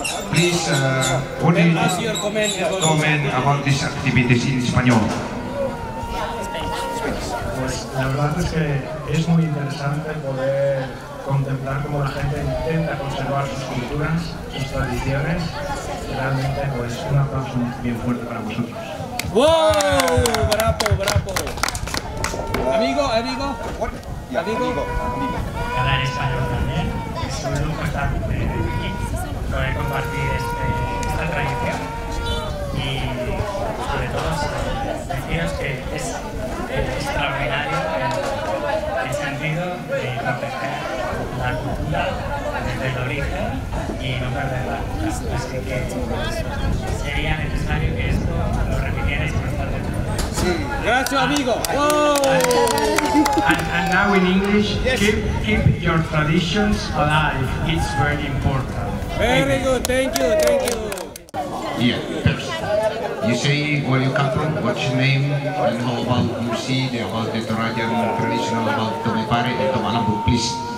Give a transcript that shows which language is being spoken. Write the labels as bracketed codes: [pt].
[en] Please, what do you comment about these activities in español? [es] Pues la verdad es que es muy interesante poder contemplar cómo la gente intenta conservar sus culturas, sus tradiciones. Realmente, pues un aplauso bien fuerte para vosotros. ¡Wow! ¡Bravo, bravo! Amigo. Hablar español también. Es un lujo estar aquí, poder compartir esta tradición y sobre todo deciros que es extraordinario el sentido de proteger la cultura desde el origen y no perderla. Así que sería necesario que esto lo repitierais constantemente. Gracias, amigo. Wow. [en] And now in English, keep your traditions alive. It's very important. Very good. Thank you. Yeah, first. You say where you come from, what's your name, and how about you see about the Torajan traditional about Aluk Pare and Aluk, please.